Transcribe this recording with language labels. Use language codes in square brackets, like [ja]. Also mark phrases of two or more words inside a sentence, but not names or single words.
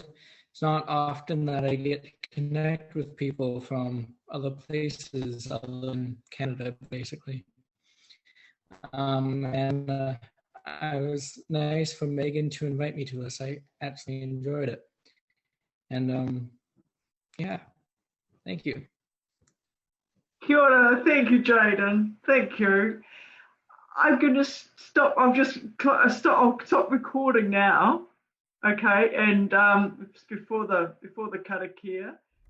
[en] It's not often that I get to connect with people from other places other than Canada, basically. And it was nice for Megan to invite me to this. I absolutely enjoyed it. And yeah, thank you. [mi] Kia ora. [en] Thank you, Jaden. Thank you. I'm going to stop. I'll stop recording now. Okay, and before the karakia.